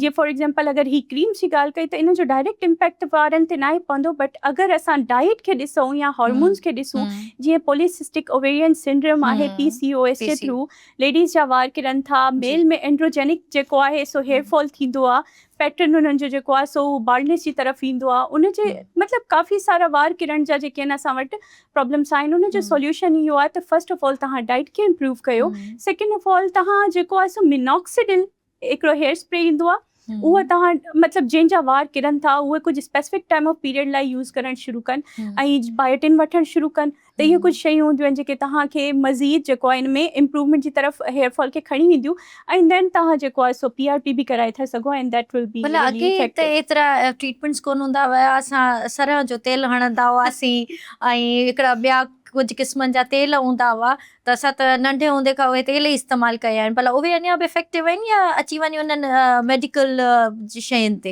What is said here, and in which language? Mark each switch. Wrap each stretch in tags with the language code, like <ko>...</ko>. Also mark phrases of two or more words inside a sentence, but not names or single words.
<sd>जीअं</sd> <en>for example</en> <sd>अगरि ही क्रीम जी ॻाल्हि कई त इन जो</sd> <en>direct impact</en> <sd>वारनि ते न आहे पवंदो, बट अगरि असां डाइट खे ॾिसूं या हॉर्मोन्स खे ॾिसूं, जीअं</sd> <en>polycystic ovarian syndrome</en> <sd>आहे PCOS जे थ्रू लेडीज़ जा वार किरनि था, मेल में एंड्रोजेनिक जेको आहे सो</sd> <en>hair fall</en> <sd>थींदो आहे, पैटर्न उन्हनि जो जेको आहे सो बाल्डनेस जी तरफ़ ईंदो आहे, उनजे मतिलबु काफ़ी सारा वार किरण जा जेके आहिनि असां वटि प्रॉब्लम्स आहिनि। उनजो सॉल्यूशन इहो आहे त</sd> <en>first of all</en> <sd>तव्हां डाइट खे इम्प्रूव कयो।</sd> <en>second of all</en> <sd>तव्हां जेको आहे सो मिनॉक्सिडिल हिकिड़ो</sd> <en>hair spray</en> <sd>ईंदो आहे, उहा तव्हां मतिलबु जंहिंजा वार किरनि था उहे कुझु</sd> <en>specific time of period</en> <sd>लाइ यूज़ करणु शुरू कनि ऐं बायोटिन वठणु शुरू कनि, त इहे कुझु शयूं हूंदियूं आहिनि जेके तव्हांखे मज़ीद जेको आहे इन में इम्प्रूवमेंट जी तरफ़</sd> <en>hair fall</en> <sd>खे खणी वेंदियूं, ऐं देन तव्हां जेको आहे सो PRP बि कराए था सघो,</sd> <en>and that will be</en> <sd>भला अॻे त एतिरा ट्रीटमेंट्स कोन हूंदा हुआ, असां सरह जो तेल हणंदा हुआसीं ऐं हिकिड़ा ॿिया कुझु क़िस्मनि जा तेल हूंदा हुआ, त असां त नंढे हूंदे खां उहे तेल ई इस्तेमालु कया आहिनि। भला उहे अञा बि इफेक्टिव आहिनि या अची वञी उन्हनि मेडिकल जी शयुनि ते?</sd>